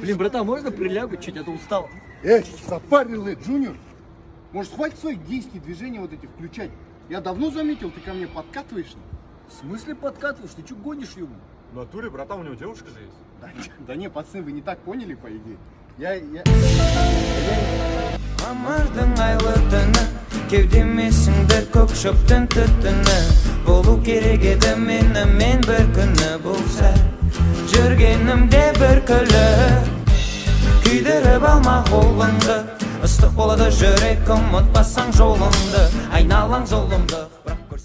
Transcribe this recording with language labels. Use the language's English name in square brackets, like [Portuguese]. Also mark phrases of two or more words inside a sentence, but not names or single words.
[Russian] Блин, братан, можно прилягу чуть, а то устал. Запарил, Джуниор. Может, хватит своих действий, движений вот этих включать? Я давно заметил, ты ко мне подкатываешь. В смысле подкатываешь? Ты что гонишь, ему? В натуре, братан, у него девушка же есть. Да не, пацаны, вы не так поняли, по идее. Я... [Kazakh] Мамырдың айлы түні, кеудемесіңдір көк шөптің түтіні. Болу керек еді мен бір күні болса, жүргенімде бір күлі. Күйдіріп алма қолыңды, ыстық болады жүрек, ұмытпасаң жолыңды, айналаң зұлымды.